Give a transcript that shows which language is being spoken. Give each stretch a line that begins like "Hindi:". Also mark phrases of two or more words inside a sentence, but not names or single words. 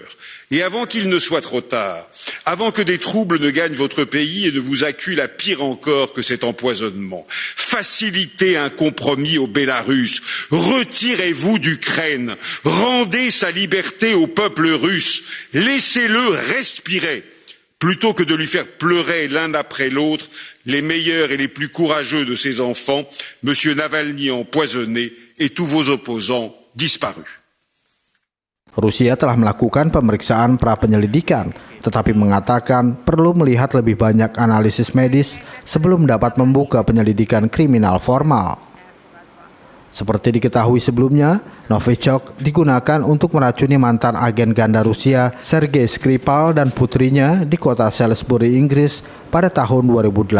French: Et avant qu'il ne soit trop tard, avant que des troubles ne gagnent votre pays et ne vous acculent à pire encore que cet empoisonnement, facilitez un compromis au Bélarus, retirez-vous d'Ukraine, rendez sa liberté au peuple russe, laissez-le respirer, plutôt que de lui faire pleurer l'un après l'autre les meilleurs et les plus courageux de ses enfants, M. Navalny empoisonné et tous vos opposants disparus.
Indonesian: Rusia telah melakukan pemeriksaan pra-penyelidikan, tetapi mengatakan perlu melihat lebih banyak analisis medis sebelum dapat membuka penyelidikan kriminal formal. Seperti diketahui sebelumnya, Novichok digunakan untuk meracuni mantan agen ganda Rusia Sergei Skripal dan putrinya di kota Salisbury, Inggris pada tahun 2018.